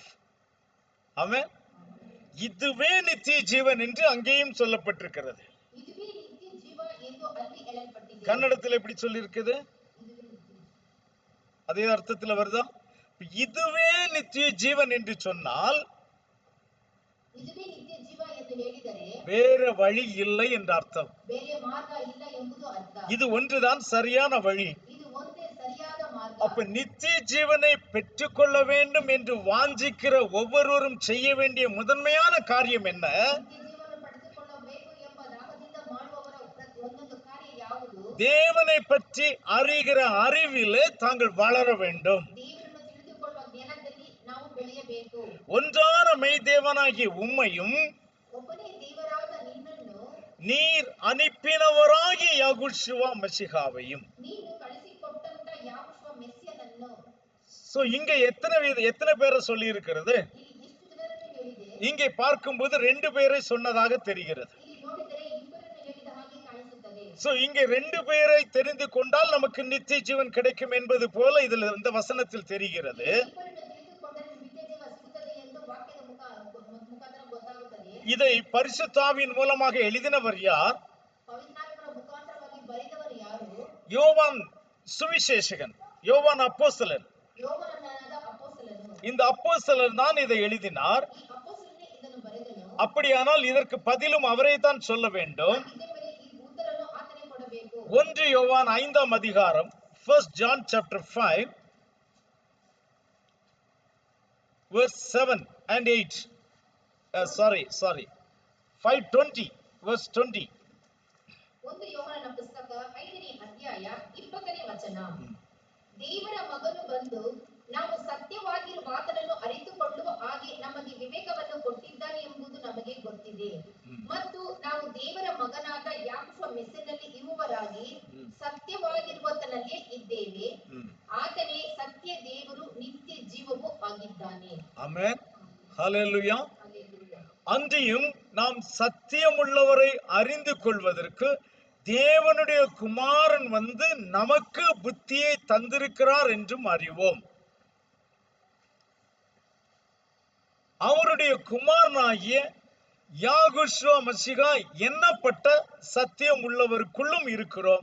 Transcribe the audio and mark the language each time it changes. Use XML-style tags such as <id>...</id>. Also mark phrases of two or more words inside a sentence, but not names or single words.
<ta>ஆமென். இதுவே நித்திய ஜீவன் என்று அங்கேயும் சொல்லப்பட்டிருக்கிறது.</ta> <kn>ಇದುವೇ ನಿತ್ಯ ಜೀವ ಎಂದು ಅಲ್ಲಿ ಹೇಳಲ್ಪಟ್ಟಿದೆ.</kn> <ta>கன்னடத்தில் எப்படி சொல்லி இருக்குது?</ta> <kn>ಇದುವೇ ನಿತ್ಯ ಜೀವ.</kn> <ta>அதே அர்த்தத்துல வருதா? இதுவே நித்திய ஜீவன் என்று சொன்னால்</ta> <kn>ಇದುವೇ ನಿತ್ಯ ಜೀವ ಎಂದು ಹೇಳಿದರೆ</kn> <ta>வேற வழி இல்லை என்ற அர்த்தம்.</ta> <kn>ಬೇರೆ ಮಾರ್ಗ ಇಲ್ಲ ಎಂಬುದು ಅರ್ಥ.</kn> <ta>இது ஒன்றுதான் சரியான வழி.</ta> <kn>ಇದು ಒಂದೇ ಸರಿಯಾದ ಮಾರ್ಗ.</kn> <ta>அப்ப நித்திய ஜீவனை பெற்றுக்கொள்ள வேண்டும் என்று வாஞ்சிக்கிற ஒவ்வொருவரும் செய்ய வேண்டிய முதன்மையான காரியம் என்ன?</ta> <kn>ನಿತ್ಯ ಜೀವನ ಪಡೆದುಕೊಳ್ಳಬೇಕು ಎಂಬ ದಾಹದಿಂದ ಮಾಡುವವರ ಒಂದೊಂದು ಕಾರ್ಯ ಯಾವುದು?</kn> <ta>தேவனை பற்றி அறிகிற அறிவிலே தாங்கள் வளர வேண்டும்.</ta> <kn>ದೇವರನ್ನು ತಿಳಿದುಕೊಳ್ಳುವ ಜ್ಞಾನದಲ್ಲಿ ನಾವು ಬೆಳೆಯಬೇಕು.</kn> <ta>ஒன்றான மெய்தேவனாகிய உம்மையும்</ta> <kn>ಒಬ್ಬನೇ ದೇವರಾದ ನಿನ್ನನ್ನು</kn> <ta>நீர் அனுப்பினவராகிய யாகோஷுவா மஷிகாவையும்.</ta> <kn>ನೀನು ಕಳಿಸಿಕೊಟ್ಟಂತ ಯಾಕೋಬ ಮೆಸ್ಸಿಯನನ್ನು.</kn> <ta>சோ இங்க எத்தனை பேரை சொல்லி இருக்கிறது?</ta> <kn>ಇಲ್ಲಿ ಎಷ್ಟು ಜನರನ್ನು ಹೇಳಿದೆ?</kn> <ta>இங்கே பார்க்கும்போது 2 பேரை சொன்னதாக தெரிகிறது.</ta> <kn>ಇಲ್ಲಿ ನೋಡಿದರೆ ಇಬ್ಬರನ್ನು ಹೇಳಿದ ಹಾಗೆ ಕಾಣಿಸುತ್ತದೆ.</kn> <ta>சோ இங்கே 2 பேரை தெரிந்து கொண்டால் நமக்கு நித்திய ஜீவன் கிடைக்கும் என்பது போல இதுல இந்த வசனத்தில் தெரிகிறது.</ta> <kn>ಇಬ್ಬರನ್ನು ತಿಳಿದುಕೊಂಡರೆ ನಿತ್ಯ ಜೀವ ಸಿಗುತ್ತದೆ ಎಂದು ವಾಕ್ಯದ ಮುಖಾಂತರ ಗೊತ್ತಾಗುತ್ತದೆ.</kn> <ta>இதை பரிசுத்தாவின் மூலமாக எழுதினவர் யார்?</ta> <kn>ಪವಿತ್ರಾತ್ಮರ ಮುಖಾಂತರವಾಗಿ ಬರೆದವರು ಯಾರು?</kn> <ta>யோவான் சுவிசேஷகன், யோவான் அப்போஸ்தலன்.</ta> <kn>ಯೋಹಾನನಾದ ಅಪೊಸ್ತಲನು.</kn> <ta>இந்த அப்போஸ்தலன் தான் இதை எழுதினார்.</ta> <kn>ಈ ಅಪೊಸ್ತಲನೇ ಇದನ್ನು ಬರೆದನು.</kn> <ta>அப்படியானால் இதற்கு பதிலும் அவரே தான் சொல்ல வேண்டும்.</ta> <kn>ಇದೇ ಮೇಲೆ ಈ ಉತ್ತರವನ್ನು ಆತನೇ ಕೊಡಬೇಕು.</kn> <ta>1 யோவான் 5ஆம் அதிகாரம்</ta> <en>1 John chapter 5 verse 7 and 8. Sorry 5:20 verse 20.</en> <kn>ಒಂದು ಯೋಹಾನನ ಪುಸ್ತಕ 5ನೇ ಅಧ್ಯಾಯ 20ನೇ ವಚನ. ದೇವರ ಮಗನು ಬಂದು ನಾವು ಸತ್ಯವಾಗಿರುವ ಆತನನ್ನು ಅರಿತುಕೊಳ್ಳುವ ಹಾಗೆ ನಮಗೆ ವಿವೇಕವನ್ನು ಕೊಟ್ಟಿದ್ದಾನೆ ಎಂಬುದು ನಮಗೆ ಗೊತ್ತಿದೆ. ಮತ್ತು ನಾವು ದೇವರ ಮಗನಾದ ಯಾಕೋಬ ಮೆಸ್ಸಿನಲ್ಲಿ ಇರುವವರಾಗಿ ಸತ್ಯವಾಗಿರುವತನಲ್ಲೇ ಇದ್ದೇವೆ. ಆತನೇ ಸತ್ಯ ದೇವರು ನಿತ್ಯ ಜೀವವೂ ಆಗಿದ್ದಾನೆ.</kn> <ta>ஆமென். ஹல்லேலூயா.</ta> <kn>ಹಲ್ಲೆಲೂಯಾ.</kn> <ta>அன்றியும் நாம் சத்தியமுள்ளவரை அறிந்து கொள்வதற்கு தேவனுடைய குமாரன் வந்து நமக்கு புத்தியை தந்திருக்கிறார் என்றும் அறிவோம். அவருடைய குமாரனாகிய யாகுஷ்வா மசிகா எண்ணப்பட்ட சத்தியம் உள்ளவருக்குள்ளும் இருக்கிறோம்.</ta>